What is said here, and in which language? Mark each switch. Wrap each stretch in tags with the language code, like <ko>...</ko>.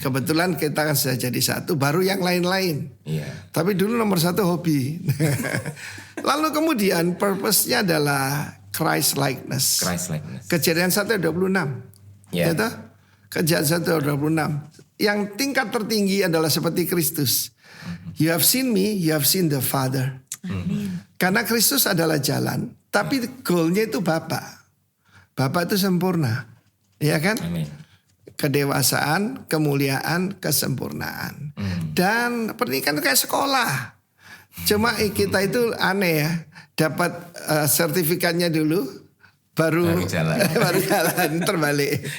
<id>Kebetulan kita kan sudah jadi satu, baru yang lain-lain. Tapi dulu nomor satu hobi. Lalu kemudian purpose-nya adalah Christ likeness. Kejadian 1:26. Ya toh? Kejadian 1:26. Yang tingkat tertinggi adalah seperti Kristus.</id> <en>You have seen me, you have seen the Father.</en> <id>Karena Kristus adalah jalan, tapi goalnya itu Bapa. Bapa itu sempurna, ya kan? Kedewasaan, kemuliaan, kesempurnaan. Dan pernikahan kayak sekolah. Cuma kita itu aneh ya, dapat sertifikatnya dulu, baru jalan terbalik.</id>